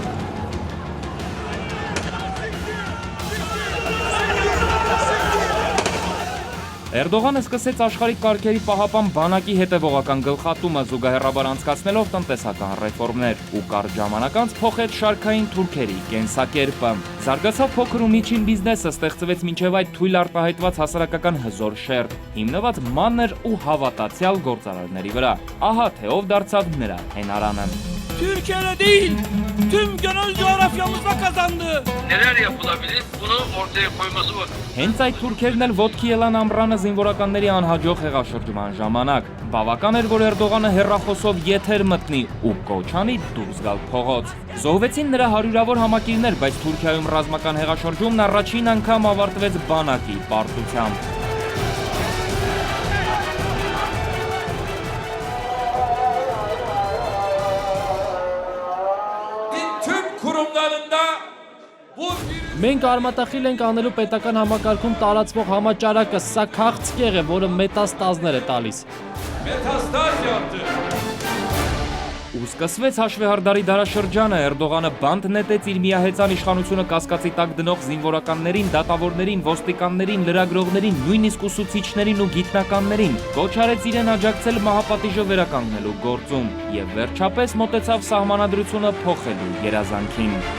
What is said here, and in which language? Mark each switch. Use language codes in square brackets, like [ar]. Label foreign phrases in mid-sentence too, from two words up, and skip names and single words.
[hy] Էրդողանը սկսեց աշխարհիկ կարգերի պահապան բանակի հետևողական գլխատումը, զուգահեռաբար անցկացնելով տնտեսական ռեֆորմներ, ու կարճ ժամանակ անց փոխեց շարքային թուրքերի կենսակերպը։ Զարգացավ փոքր ու միջին բիզնեսը, ստեղծվեց մինչև այդ թույլ արտահայտված հասարակական հզոր շերտ, հիմնված մանր ու հավատացյալ գործարարների վրա։ Ահա թե ով dարձավ նրա հենարանը։ [tr] Türkiye'de değil, tüm gönül coğrafyamızda kazandı. Neler yapılabilir? Bunu ortaya koyması var. [hy] Հենց այդ թուրքերն էլ ոտքի ելան ամռանը զինվորականների անհաջող հեղաշրջման ժամանակ։ Բավական էր, որ Էրդողանը հեռախոսով եթեր մտնի ու կոչանի դուրս գալ փողոց։ Զոհվեցին նրա հարյուրավոր համակիրներ, բայց Թուրքիայում ռազմական հեղաշրջումն առաջին անգամ ավարտվեց բանակի պարտությամբ։ [tr] Tüm kurumlarında bu [hy] Մենք արմատախիլ ենք անելու պետական համակարգում տարածվող համաճարակը, սա քաղցկեղ է, որը մետաստազներ է տալիս։ [tr] metastaz yaptı. [hy] Ու սկսվեց հաշվեհարդարի դարաշրջանը, Էրդողանը բանտ նետեց իր միահեծան իշխանությունը կասկածի տակ դնող զինվորականներին, դատավորներին, ոստիկաններին, լրագրողներին, նույնիսկ ուսուցիչներին ու գիտնականներին, կոչ արեց իրեն աջակցել մահապատիժը վերականգնելու գործում եւ վերջապես մոտեցավ սահմանադրությունը փոխելու երազանքին։